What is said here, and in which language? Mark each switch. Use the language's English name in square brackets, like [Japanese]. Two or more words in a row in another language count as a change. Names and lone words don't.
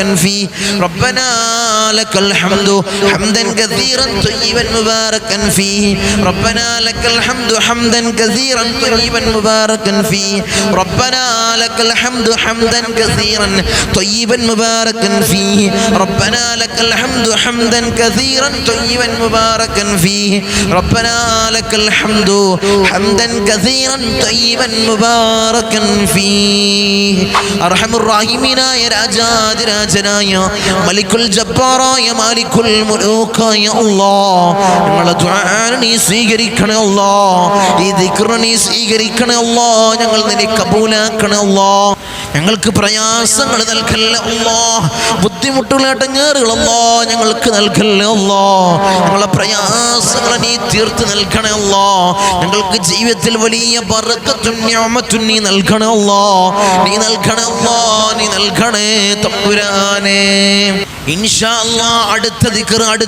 [Arabic] فيه ربنا لك الحمد حمدا كثيرا طيبا مباركا فيه ربنا لك الحمد حمدا كثيرا طيبا مباركا فيه ربنا لك الحمد حمدا كثيرا طيبا مباركا فيه ربنا لك الحمد حمدا كثيرا طيبا مباركا فيه ربنا لك الحمد حمدا كثيرا طيبا مباركا فيه أرحم الراحمين يا [Malayalam] രാജാതിരാജനായ [Arabic] ملك الجبار مالك الملوك [Malayalam] അല്ലാഹ് ഞങ്ങളുടെ ദുആ നീ സ്വീകരിക്കണേ അല്ലാഹ് ഈ ദിക്ർ നീ സ്വീകരിക്കണേ അല്ലാഹ് ഞങ്ങൾ നിന്നെ കബൂലാക്കണേ അല്ലാഹ് ഞങ്ങൾക്ക് പ്രയാസങ്ങൾ നൽകല്ലേ അല്ലാഹ് ബുദ്ധിമുട്ടുകൾ ഇടങ്ങേറുകൾ അല്ലാഹ് ഞങ്ങൾക്ക് നൽകല്ലേ അല്ലാഹ് ഞങ്ങളുടെ പ്രയാസങ്ങൾ നീ തീർത്ത് നൽകണേ അല്ലാഹ് ഞങ്ങൾക്ക് ജീവിതത്തിൽ വലിയ ബറക്കത്തും നിഅമത്തും നീ നൽകണേ അല്ലാഹ് നീ നൽകണേ അല്ലാഹ് നീ നൽകണേ തമ്പുരാനേ [Arabic] إن شاء الله [Malayalam] അടുത്ത ദിക്ർ